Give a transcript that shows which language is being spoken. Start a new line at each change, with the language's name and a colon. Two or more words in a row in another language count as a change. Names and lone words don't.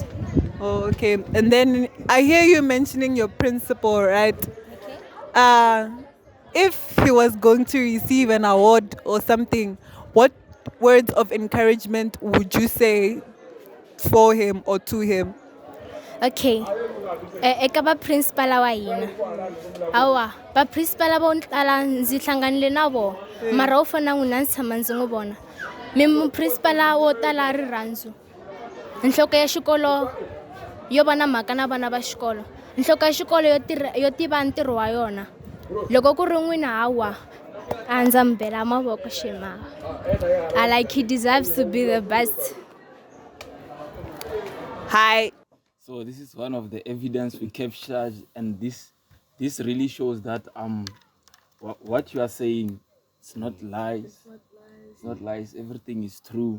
English: Oh, okay. And then I hear you mentioning your principal, right? Okay. If he was going to receive an award or something, what words of encouragement would you say for him or to him? Okay.
Tsonga: Eka ba principal wa yina. Awa, ba principal ba ntala ndzi hlanganile na vo. Mara u fana n'wina ndzi tshama ndzi n'wi vona. Mi principal wo tala rirhandzu. Nhloko ya xikolo yo va na mhaka na vana va xikolo. Nhloko ya xikolo yo tiva ntirho wa yona. Loko ku ri n'wina hawa, a ndza mi bela mavoko xemanga.
English: Like, he deserves to be the best. Hi. So this is one of the evidence we captured, and this really shows that what you are saying, it's not lies. It's not lies. Everything is true.